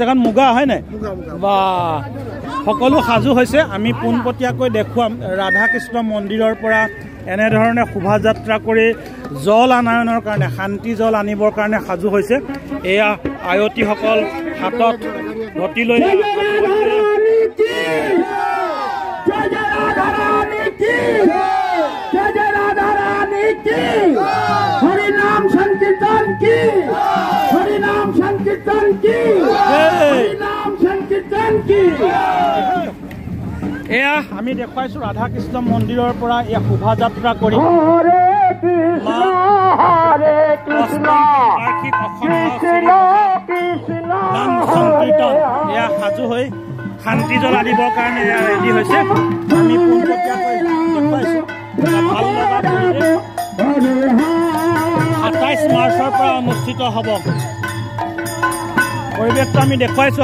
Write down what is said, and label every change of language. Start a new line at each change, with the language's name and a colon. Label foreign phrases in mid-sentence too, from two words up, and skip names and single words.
Assamese: কাৰণ মুগা হয় নাই বা সকলো সাজু হৈছে। আমি পোনপটীয়াকৈ দেখুৱাম ৰাধা কৃষ্ণ মন্দিৰৰ পৰা এনেধৰণে শোভাযাত্ৰা কৰি জল আনয়নৰ কাৰণে, শান্তি জল আনিবৰ কাৰণে সাজু হৈছে। এয়া আয়তীসকল হাতত ঘটি লৈ
Hindi: हरिनाम संकीर्तन की, हरिनाम संकीर्तन की, हरिनाम संकीर्तन की।
Assamese: এয়া আমি দেখুৱাইছো ৰাধা কৃষ্ণ মন্দিৰৰ পৰা এয়া শোভাযাত্ৰা কৰি हरे कृष्ण हरे कृष्ण বাৰ্ষিক कृष्ण कृष्ण নাম সংকীৰ্তন এয়া সাজু হৈ শান্তি জল আনিবৰ কাৰণে এয়া ৰেডি হৈছে। আমি পোনপটীয়াকৈ দেখুৱাইছো ভাল লগা পৰিৱেশ ২৭ মাৰ্চৰ পৰা অনুষ্ঠিত হ'ব। পৰিৱেশটো আমি দেখুৱাইছো।